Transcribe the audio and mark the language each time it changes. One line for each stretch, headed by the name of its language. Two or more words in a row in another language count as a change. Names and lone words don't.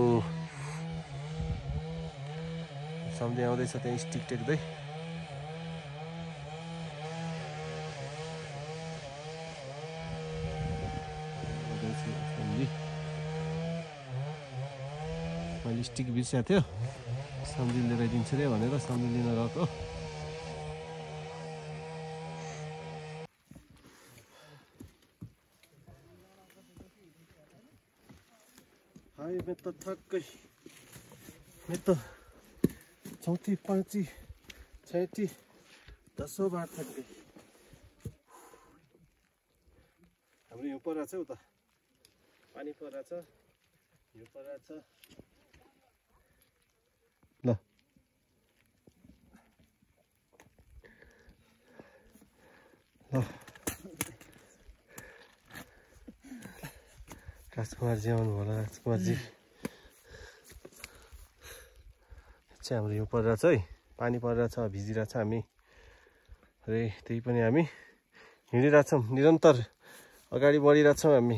Nepali: सम्झी आउँदैछ त्यहाँ स्टिक टेक्दै मैले स्टिक बिर्सेको थियो सम्झी लिएर दिन्छु रे भनेर सम्झी लिन गएको
Hindi: हाय मैं तो थक गई मैं तो चौथी पाँची छठी 10औं बार थक गई
Nepali: हाम्रो यो परेको छ उता पानी परेको छ यो परेको छ ल राजकुमारजी आउनु होला राजकुमारजी चाहिँ हाम्रो यो परिरहेको छ है पानी परिरहेको छ भिजिरहेको छ हामी अरे त्यही पनि हामी हिँडिरहेछौँ निरन्तर अगाडि बढिरहेछौँ हामी